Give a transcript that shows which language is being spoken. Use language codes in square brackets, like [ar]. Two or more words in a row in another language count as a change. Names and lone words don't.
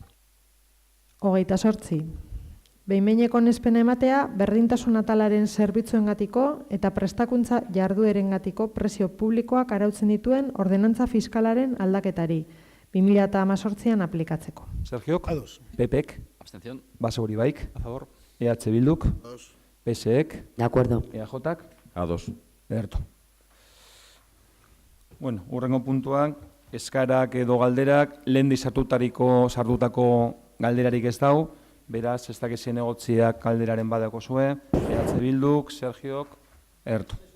[eu] Hogeita sortzi, behin-behineko onespena ematea, berdintasun atalaren zerbitzuengatiko eta prestakuntza jarduerengatiko presio publikoak arautzen dituen ordenantza fiskalaren aldaketari 2018an aplikatzeko. Sergiok? Ados. PPek? [es] Abstención. [eu] Basauri baik? [es] A favor. [eu] EH Bilduk? Ados. PSek? [es] De acuerdo. [eu] EAJak? Ados. Ederto. Bueno, urrengo puntuan, eskarak edo galderak, lehen sartutako galderarik ez dau, beraz, ez dakizien egotziak galderaren badako zue, EH Bilduk, Sergiok, ederto.